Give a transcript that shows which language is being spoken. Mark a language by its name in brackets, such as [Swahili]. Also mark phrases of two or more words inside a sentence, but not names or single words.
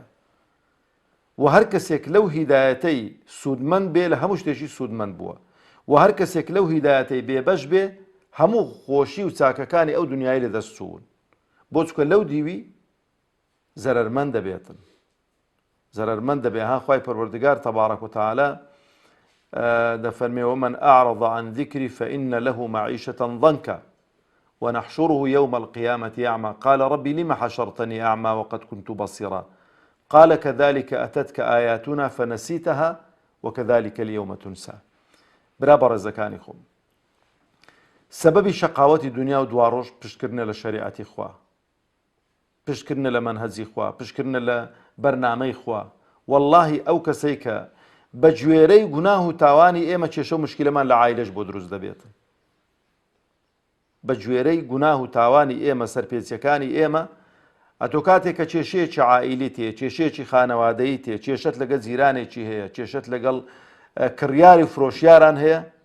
[Central Kurdish] و هەر کەسێک لەو هیدایەتەی سوودمەند بێ لە هەموو شتێکی سوودمەند بووە، و هەر کەسێک لەو هیدایەتەی بێبەش بێ هەموو خۆشی و چاکەکانی ئەو دنیای لەدەست چوون، بۆ چکە لەو دیوی زەرەرمەند دەبێتن، زەرەرمەند دەبێ. ها خوای پەروەردگار تەبارەک و تەعالە دەفەرمێ [Arabic] ومن أعرض عن ذكري فإن له معيشة ضنكا ونحشره يوم القيامة أعمى قال ربي لم حشرتني أعمى وقد كنت بصيرا قال كذلك أتتك آياتنا فنسيتها وكذلك اليوم تنسى. [Central Kurdish] برا بەڕێزەکانی خۆم، سەبەبی شەقاوەتی دنیا و دواڕۆژ پشتکردنە لە شەریعەتی خوا، پشتکردنە لە مەنهەجی خوا، پشتکردنە لە بەرنامەی خوا. واللهی ئەو کەسەی کە بە گوێرەی گوناه و تاوانی ئێمە کێشە و مشکلەمان لە عایلەش بۆ دروست دەبێتن، بە گوێرەی گوناه و تاوانی ئێمە، سەرپێچیەکانی ئێمە، ئەتۆ کاتێک کە کێشەیەکی عائیلی تێ، کێشەیەکی خانەوادەیی تێ، کێشەت لەگەڵ جیرانێکی هەیە، کێشەت لەگەڵ کڕیاری فرۆشیاران هەیە،